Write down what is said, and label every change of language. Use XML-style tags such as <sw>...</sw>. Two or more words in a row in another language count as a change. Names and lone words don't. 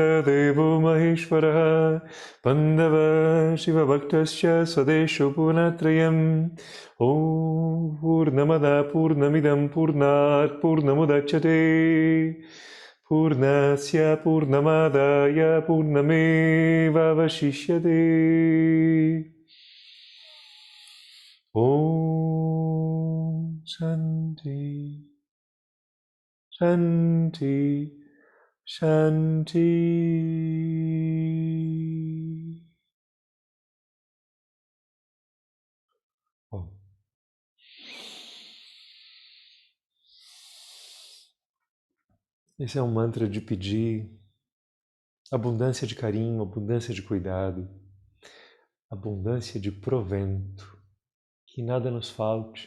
<sa>देवो महेश्वरः बन्धव शिवभक्तश्च स्वदेशो पुनःत्रयम् ॐ पूर्णमदः पूर्णमिदं पूर्णात् पूर्णमुदच्यते पूर्णस्य पूर्णमादाय पूर्णमेवावशिष्यते ॐ शान्ति शान्ति शान्ति oh.</sa> <pt>Esse é um mantra de pedir abundância de carinho, abundância de cuidado, abundância de provento, que nada nos falte.</pt>